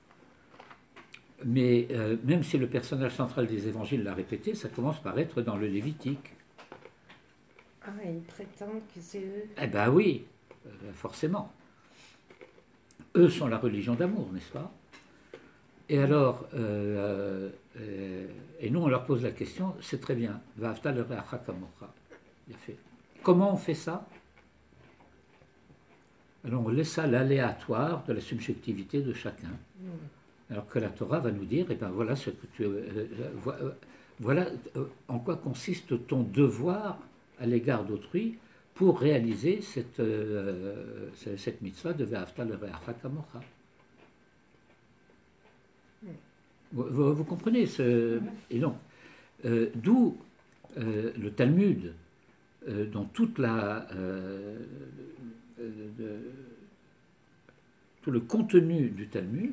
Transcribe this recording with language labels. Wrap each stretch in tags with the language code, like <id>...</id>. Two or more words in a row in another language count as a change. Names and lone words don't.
<fr>Mais même si le personnage central des évangiles l'a répété, ça commence par être dans le Lévitique. Ah, ils prétendent que c'est eux. Eh bien oui, forcément. Eux sont la religion d'amour, n'est-ce pas? Et alors, et nous on leur pose la question, c'est très bien,</fr> <he>ואהבת לרעך כמוך.</he> <fr>Bien fait. Comment on fait ça? Alors on laisse ça l'aléatoire de la subjectivité de chacun. Alors que la Torah va nous dire, et ben voilà ce que tu, voilà en quoi consiste ton devoir à l'égard d'autrui pour réaliser cette mitzvah de</fr> <he>ואהבת לרעך כמוך.</he> <fr>Vous comprenez et donc, d'où le Talmud, dans toute tout le contenu du Talmud,</fr>